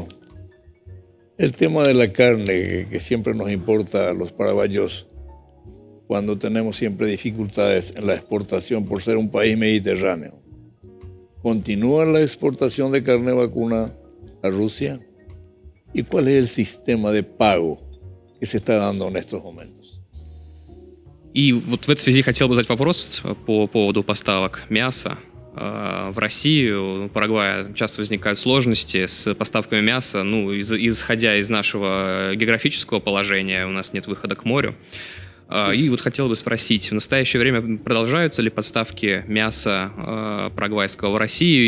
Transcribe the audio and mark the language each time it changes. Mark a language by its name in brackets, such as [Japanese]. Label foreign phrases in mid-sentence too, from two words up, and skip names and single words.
[Spanish] El tema de la carne, que siempre nos importa a los paraguayos, cuando tenemos siempre dificultades en la exportación por ser un país mediterráneo. ¿Continúa la exportación de carne vacuna a Rusia? ¿Y cuál es el sistema de pago que se está dando en estos momentos? [Russian] И вот в этой связи хотел бы задать вопрос по поводу поставок мяса в Россию. В Парагвае часто возникают сложности с поставками мяса. Ну, исходя из нашего географического положения, у нас нет выхода к морю. И вот хотел бы спросить, в настоящее время продолжаются ли поставки мяса парагвайского в Россию?